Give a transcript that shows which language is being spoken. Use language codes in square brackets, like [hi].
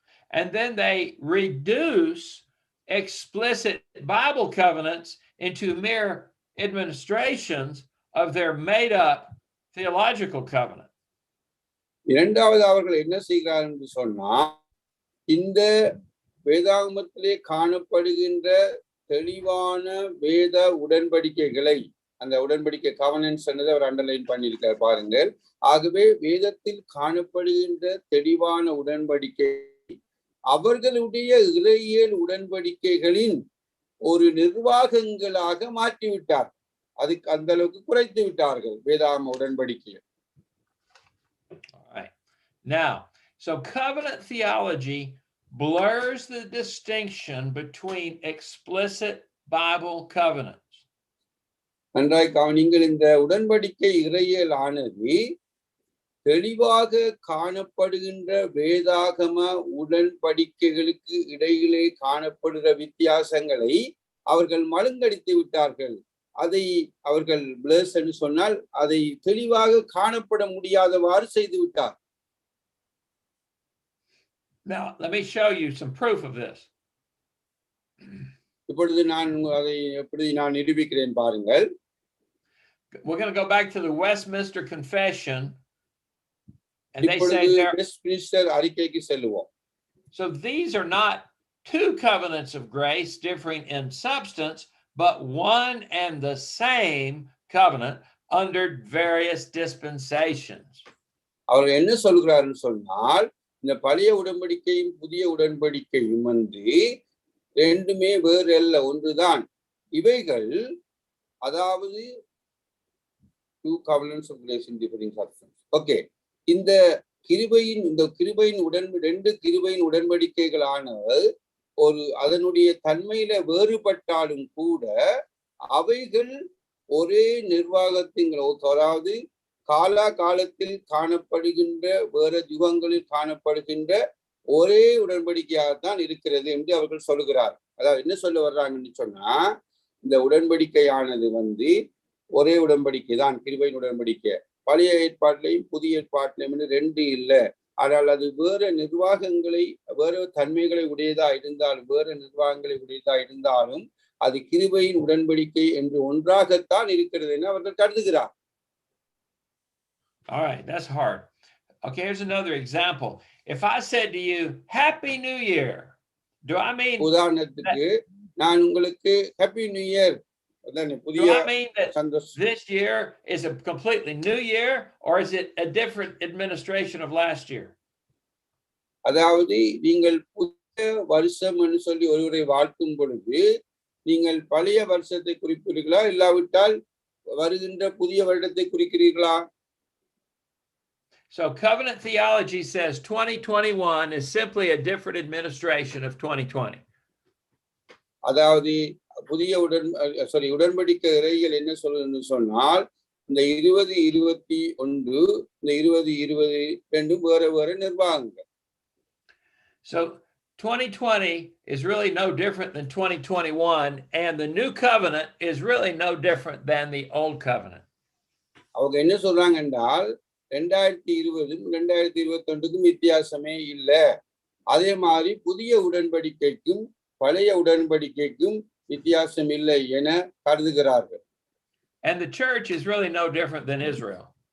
[en] And then they reduce explicit Bible covenants into mere administrations of their made-up theological covenant. [ta] இரண்டாவது அவர்கள் என்ன செய்கிறார்கள் என்று சொன்னால், இந்த வேதாகமத்திலே காணப்படுகின்ற தெளிவான வேத உடன்படிக்கைகளை, அந்த உடன்படிக்கை கவனன்ஸ் என்னதை அவர் அண்டர்லைன் பண்ணியிருக்கார் பாருங்கள். ஆகவே வேதத்தில் காணப்படுகின்ற தெளிவான உடன்படிக்கை அவர்களுடைய இறையியல் உடன்படிக்கைகளின் ஒரு நிர்வாகங்களாக மாற்றிவிட்டார், அதுக்கு அந்த அளவுக்கு குறைத்து விட்டார்கள் வேதாகம உடன்படிக்கையை. [en] Now, so covenant theology blurs the distinction between explicit Bible covenants. [ta] நன்றாய் கவனிங்கள், இந்த உடன்படிக்கை இறையியல் ஆனது தெளிவாக காணப்படுகின்ற வேதாகம உடன்படிக்கைகளுக்கு இடையிலே காணப்படுகிற வித்தியாசங்களை அவர்கள் மழுங்கடித்து விட்டார்கள். அதை அவர்கள் பிளஸ் என்று சொன்னால் அதை தெளிவாக காணப்பட முடியாதவாறு செய்து விட்டார். [en] Now, let me show you some proof of this. [ta] இப்பொழுது நான் அதை எப்படி நான் நிரூபிக்கிறேன் பாருங்கள். [en] We're going to go back to the Westminster Confession, and they say [ta] இப்பொழுது [en] there. [ta] வெஸ்ட்மின்ஸ்டர் அறிக்கைக்கு செல்லுவோம். [en] So these are not two covenants of grace differing in substance, but one and the same covenant under various dispensations. [ta] அவர் என்ன சொல்கிறாருன்னு சொன்னால், இந்த பழைய உடன்படிக்கையும் புதிய உடன்படிக்கையும் வந்து ரெண்டுமே வேறு அல்ல, ஒன்றுதான். இவைகள் அதாவது [en] two covenants of grace in differing substance. [ta] Okay, இந்த கிருபையின் ரெண்டு கிருபையின் உடன்படிக்கைகளானது ஒரு அதனுடைய தன்மையில வேறுபட்டாலும் கூட அவைகள் ஒரே நிர்வாகத்தின், அதாவது காலத்தில் காணப்படுகின்ற வேற யுகங்களில் காணப்படுகின்ற ஒரே உடன்படிக்கையாகத்தான் இருக்கிறது என்று அவர்கள் சொல்லுகிறார். அதாவது என்ன சொல்ல வர்றாங்கன்னு சொன்னா, இந்த உடன்படிக்கையானது வந்து ஒரே உடன்படிக்கை தான், கிருபையின் உடன்படிக்கை. பழைய ஏற்பாட்டிலையும் புதிய ஏற்பாட்டிலையும் ரெண்டு இல்லை. ஆனால் அது வேற நிர்வாகங்களை, வேற தன்மைகளை உடையதா இருந்தாலும், வேற நிர்வாகங்களை உடையதா இருந்தாலும் அது கிருபையின் உடன்படிக்கை என்று ஒன்றாகத்தான் இருக்கிறது என்று அவர்கள் கருதுகிறார். [en] All right, that's hard. Okay, here's another example. If I said to you, Happy New Year, do I mean [ta] உதாரணத்துக்கு நான் உங்களுக்கு [en] Happy new year, do I mean that this year is a completely new year, or is it a different administration of last year? [ta] அதாவது நீங்கள் புதிய வருஷம் என்று சொல்லி ஒருவரை வாழ்த்தும் பொழுது நீங்கள் பழைய வருஷத்தை குறிப்பிடுகிறீர்களா, இல்லாவிட்டால் வருகின்ற புதிய வருடத்தை குறிக்கிறீர்களா? [en] So covenant theology says 2021 is simply a different administration of 2020. [ta] அதாவது புதிய உடன்படிக்கை இறையியல் என்ன சொல்லுன்னு சொன்னால், இந்த 2021 இந்த 2020 ரெண்டும் வேற நிர்வாகங்கள். [en] So 2020 is really no different than 2021, and the new covenant is really no different than the old covenant. [ta] அவங்க என்ன சொல்றாங்க என்றால் 2020 2021 வித்தியாசமே இல்லை. அதே மாதிரி புதிய உடன்படிக்கைக்கும் பழைய உடன்படிக்கைக்கும் வித்தியாசம் இல்லை என கருதுகிறார்கள். [en] And the church is really no different than Israel.